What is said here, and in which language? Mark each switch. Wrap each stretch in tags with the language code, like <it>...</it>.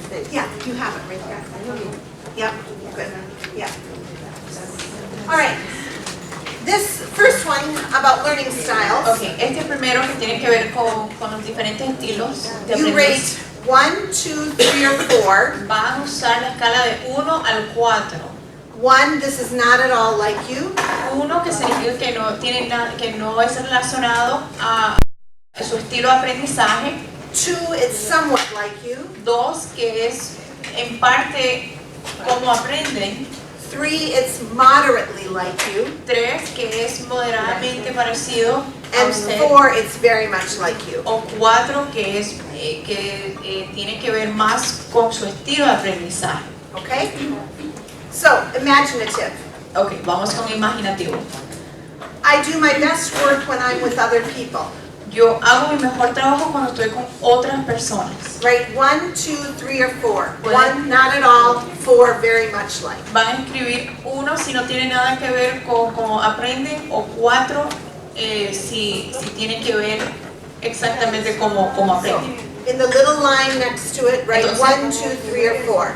<en>Yeah, you have it right there. Yeah, good. Yeah. All right. This first one about learning styles.</en> <es>Okay, este primero que tiene que ver con los diferentes estilos de</es> <en>You rate</en> <es>aprendizaje.</es> <en>1, 2, 3, or 4.</en> <es>Van a usar la escala de 1 al 4.</es> <en>1, this is not at all like you.</en> <es>1 que significa que no tiene nada, que no es relacionado a su estilo de aprendizaje.</es> <en>2, it's somewhat like you.</en> <es>2 que es en parte cómo aprenden.</es> <en>3, it's moderately like you.</en> <es>3 que es moderadamente parecido a</es> <en>And</en> <es>usted.</es> <en>4, it's very much like you.</en> <es>O 4 que es tiene que ver más con su estilo de aprendizaje.</es> <en>Okay? So, imaginative.</en> <es>Okay, vamos con imaginativo.</es> <en>I do my best work when I'm with other people.</en> <es>Yo hago mi mejor trabajo cuando estoy con otras personas.</es> <en>Right? 1, 2, 3, or 4. 1, not at all. 4, very much like.</en> <es>Van a escribir 1 si no tiene nada que ver con cómo aprenden, o 4 si tiene que ver exactamente cómo aprenden.</es> <en>In the little line next to it, write 1, 2, 3, or 4.</en>